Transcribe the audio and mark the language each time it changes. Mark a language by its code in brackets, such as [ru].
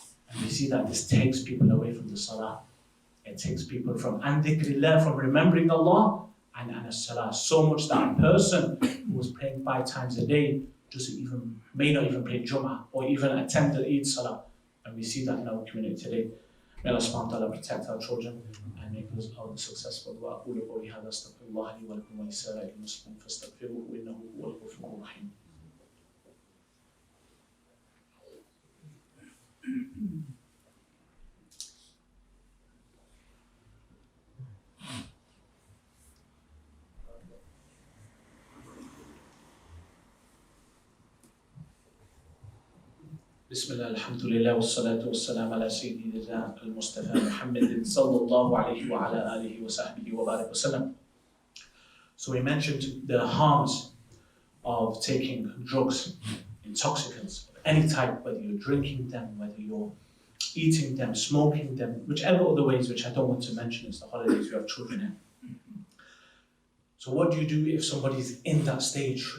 [en] And we see that this takes people away from the salah. It takes people from dhikrillah, from remembering Allah, and as-salah. So much that a person who was praying 5 times a day may not even pray Jumu'ah or even attend the Eid Salah. And we see that in our community today. May Allah subhanahu wa ta'ala protect our children and make us all successful. [ar] وأقول قولي هذا أستغفر الله لي ولكم ولسائر المسلمين فاستغفروه إنه هو الغفور الرحيم. بسم الله الحمد لله والصلاة والسلام على سيدنا المصطفى محمد صلى الله عليه وعلى آله وصحبه وبارك وسلم. [en] So we mentioned the harms of taking drugs, intoxicants of any type, whether you're drinking them, whether you're eating them, smoking them, whichever other ways, which I don't want to mention. It's the holidays, we have children in. So what do you do if somebody's in that stage?